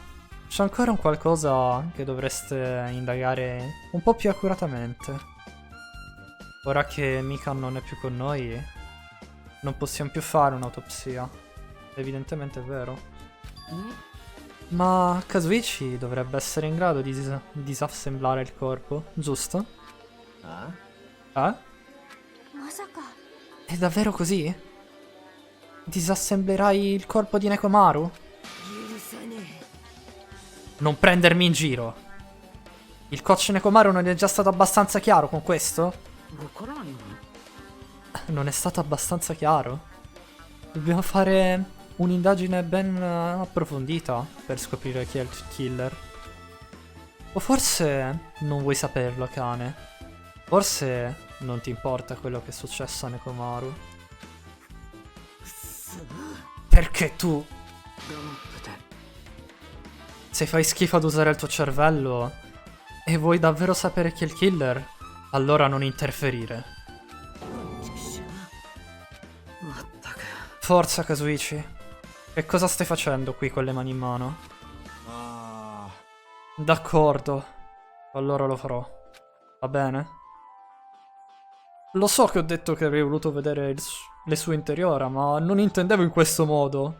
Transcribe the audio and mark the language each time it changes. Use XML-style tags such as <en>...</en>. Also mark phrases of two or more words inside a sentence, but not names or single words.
<it>C'è ancora un qualcosa che dovreste indagare un po' più accuratamente. Ora che Mika non è più con noi, non possiamo più fare un'autopsia. Evidentemente è vero. Ma Kazuichi dovrebbe essere in grado di disassemblare il corpo, giusto? Ah? Eh?</it> <ja>まさか</ja> <it>È davvero così? Disassemblerai il corpo di Nekomaru?</it> <ja>許さね</ja> <it>Non prendermi in giro. Il coach Nekomaru non è già stato abbastanza chiaro con questo?</it> <ja>えわからんよ</ja> <it>Non è stato abbastanza chiaro? Dobbiamo fare un'indagine ben approfondita per scoprire chi è il killer. O forse non vuoi saperlo, cane. Forse non ti importa quello che è successo a Nekomaru.</it> <ja>くそ</ja> <it>Perché tu,</it> <ja>黙ってて</ja> <it>se fai schifo ad usare il tuo cervello e vuoi davvero sapere chi è il killer, allora non interferire.</it> <ja>ちくしょうまったく</ja> <it>Forza, Kazuichi. Che cosa stai facendo qui con le mani in mano? Ah. D'accordo. Allora lo farò. Va bene? Lo so che ho detto che avrei voluto vedere le sue interiora, ma non intendevo in questo modo.</it>